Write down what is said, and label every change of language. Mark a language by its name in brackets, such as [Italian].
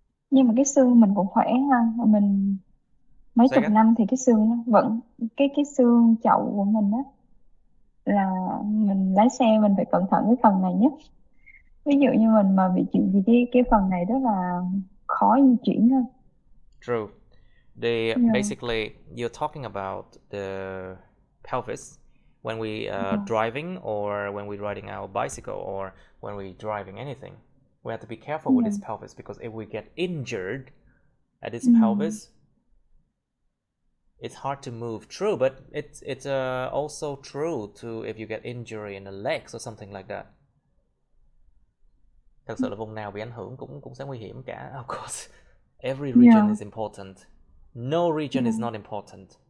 [Vietnamese] Nhưng mà cái xương mình cũng khỏe ha, mình mấy chục năm thì cái xương nó vẫn cái xương chậu của mình á, là mình lái xe mình phải cẩn thận cái phần này nhất. Ví dụ như mình mà bị chuyện gì cái phần này rất là khó di chuyển hơn. [English] True. Basically you're talking about the pelvis when we driving, or when we're riding our bicycle, or when we're driving anything. We have to be careful with this pelvis, because if we get injured at this pelvis, it's hard to move. True, but it's also true to if you get injury in the legs or something like that. [Vietnamese] Thật sự là vùng nào bị ảnh hưởng cũng sẽ nguy hiểm cả. [English] Of course, every region is important. No region is not important.